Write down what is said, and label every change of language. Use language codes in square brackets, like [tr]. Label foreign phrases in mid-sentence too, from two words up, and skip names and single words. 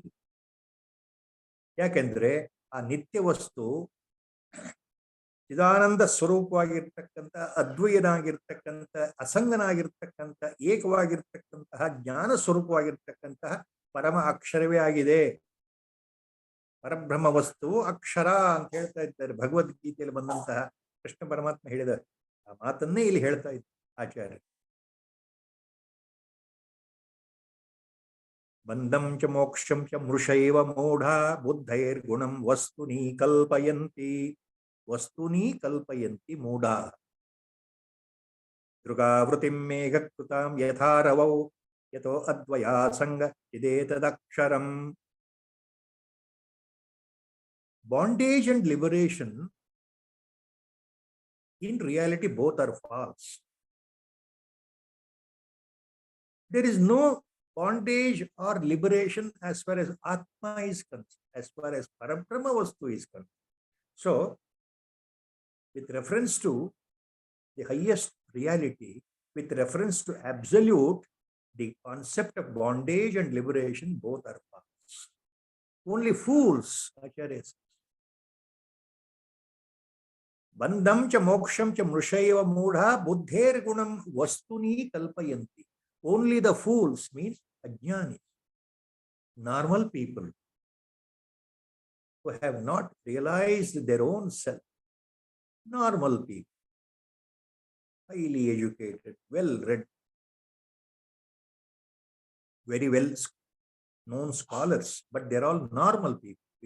[kn] ಯಾಕೆಂದ್ರೆ ಆ ನಿತ್ಯ ವಸ್ತು ಚಿದಾನಂದ ಸ್ವರೂಪವಾಗಿರ್ತಕ್ಕಂಥ, ಅದ್ವೈಯನಾಗಿರ್ತಕ್ಕಂಥ, ಅಸಂಗನಾಗಿರ್ತಕ್ಕಂಥ, ಏಕವಾಗಿರ್ತಕ್ಕಂತಹ ಜ್ಞಾನ ಸ್ವರೂಪವಾಗಿರ್ತಕ್ಕಂತಹ ಪರಮ ಅಕ್ಷರವೇ ಆಗಿದೆ. ಪರಬ್ರಹ್ಮ ವಸ್ತು ಅಕ್ಷರ ಅಂತ ಹೇಳ್ತಾ ಇದ್ದಾರೆ ಭಗವದ್ಗೀತೆಯಲ್ಲಿ ಬಂದಂತಹ ಕೃಷ್ಣ ಪರಮಾತ್ಮ ಹೇಳಿದ ಆ ಮಾತನ್ನೇ ಇಲ್ಲಿ ಹೇಳ್ತಾ ಇದ್ದಾರೆ ಆಚಾರ್ಯ. [sa] ಬಂಧಂ ಚ ಮೋಕ್ಷಂ ಚ ಮೃಷೈವ ಮೂಢ ಬುದ್ಧೈರ್ಗುಣಂ ವಸ್ತುನಿ ಕಲ್ಪಯಂತಿ, ವಸ್ತುನಿ ಕಲ್ಪಯಂತಿ ಮೂಢ. ದೃಗಾವೃತಿಂ ಮೇಘಕೃತಾಂ ಯಥಾರವೌ ಯತೋ ಅದ್ವಯಾಸಂಗ ಚಿದೇತದಕ್ಷರಂ. [en] Bondage and liberation, in reality, both are false. There is no bondage or liberation as far as Atma is concerned, as far as [sa] परब्रह्म वस्तु [en] is concerned. So, with reference to the highest reality, with reference to absolute, the concept of bondage and liberation, both are false. Only fools, Acharya says. [sa] ಬಂಧಂ ಚ ಮೋಕ್ಷಂ ಚ ಮೃಷೈವ ಮೂಢ ಬುದ್ಧೇರ್ಗುಣಂ ವಸ್ತುನಿ ಕಲ್ಪಯಂತಿ. [en] Only the fools means ajnani, normal people who have not realized their own self. Normal people, highly educated, well read, very well known scholars, but they're all normal people.